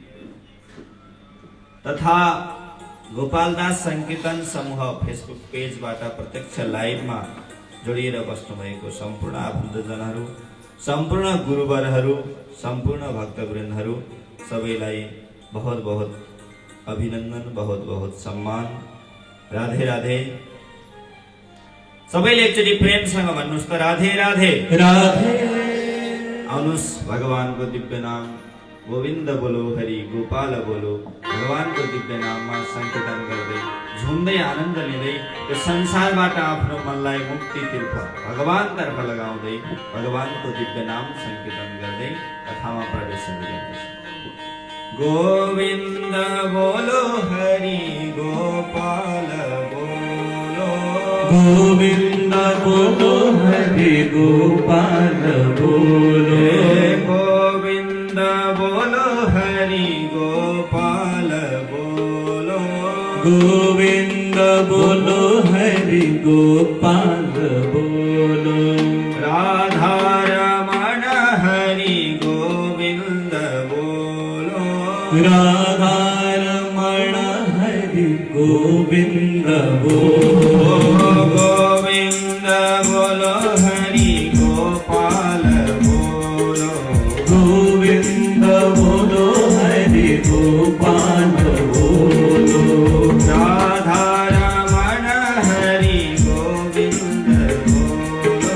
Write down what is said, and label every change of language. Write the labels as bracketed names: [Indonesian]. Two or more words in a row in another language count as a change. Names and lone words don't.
[Nepali] तथा गोपालदास संकीर्तन समूह फेसबुक पेजबाट प्रत्यक्ष लाइभमा जोडिएर बस्नुभएको सम्पूर्ण आफन्तजनहरू, सम्पूर्ण गुरुवरहरू, सम्पूर्ण भक्तवृन्दहरू सबैलाई [Hindi] बहुत बहुत [Nepali] अभिनन्दन, [Hindi] बहुत बहुत [Nepali] सम्मान। राधे राधे। सबैले एकचोटि प्रेमसँग भन्नुस् त राधे राधे। राधे। आउनुस् भगवानको दिव्य नाम [Hindi] गोविन्द बोलो, हरि गोपाल बोलो [Nepali] भगवानको दिव्य नाममा संकीर्तन गर्दै झुम्दै आनन्द लिँदै यो संसारबाट आफ्नो मनलाई मुक्तितर्फ भगवानतर्फ लगाउँदै भगवानको दिव्य नाम संकीर्तन गर्दै कथामा प्रवेश गरिन्छ। [Hindi] गोविन्द बोलो, हरि गोपाल बोलो, गोविन्द बोलो, हरि गोपाल बोलो, गोविन्द बोलो, हरि गोपाल बोलो, गोविन्द बोलो, हरि गोपाल बोलो, राधा रमण हरि गोविन्द बोलो, राधा रमण हरि गोविन्द बोलो, गोविन्द बोलो, हरि गोपाल बोलो, गोविन्द बोलो, हरि गोपाल बोलो, राधा रमण हरि गोविन्द बोलो,